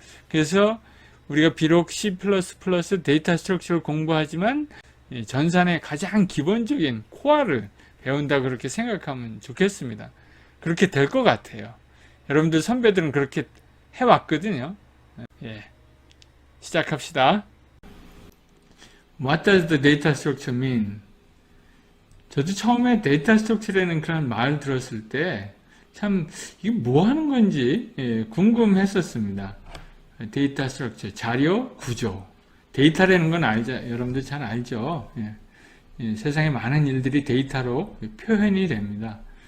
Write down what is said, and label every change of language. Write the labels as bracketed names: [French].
[Korean] 그래서 우리가 비록 C++ 데이터 스트럭처를 공부하지만 전산의 가장 기본적인 코어를 배운다 그렇게 생각하면 좋겠습니다. 그렇게 될 것 같아요. 여러분들 선배들은 그렇게 해왔거든요. 예. 시작합시다. [English] What does the data structure mean? [Korean] 저도 처음에 데이터 스트럭처라는 그런 말을 들었을 때 참 이게 뭐 하는 건지 궁금했었습니다. 데이터 스트럭처, 자료, 구조. 데이터라는 건 여러분들 잘 알죠. 세상에 많은 일들이 데이터로 표현이 됩니다.